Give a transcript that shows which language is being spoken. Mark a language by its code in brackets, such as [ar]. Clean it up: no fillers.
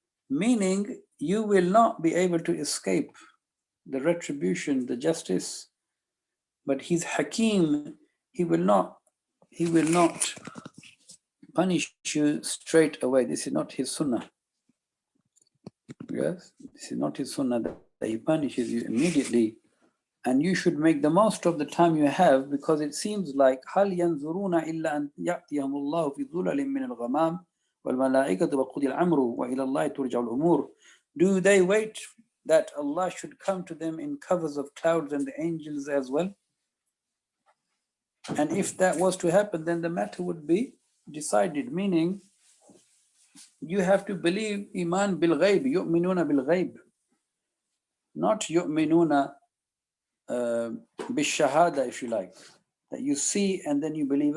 [en] Meaning, you will not be able to escape the retribution, the justice. But He's Hakim. He will not punish you straight away. This is not His sunnah. Yes, this is not His sunnah that He punishes you immediately. And you should make the most of the time you have, because it seems like [ar] هَلْ يَنْظُرُونَ إِلَّا أَنْ يَأْتِيَهُمُ اللَّهُ فِي ظُلَلٍ مِّنَ الْغَمَامِ وَالْمَلَائِكَةُ وَقُضِيَ الْأَمْرُ وَإِلَى اللَّهِ تُرْجَعُ الْأُمُورُ. [en] Do they wait that Allah should come to them in covers of clouds and the angels as well? And if that was to happen, then the matter would be decided, meaning you have to believe iman bil ghaib, yu'minuna bil ghaib, not yu'minuna bil shahada, if you like, that you see and then you believe.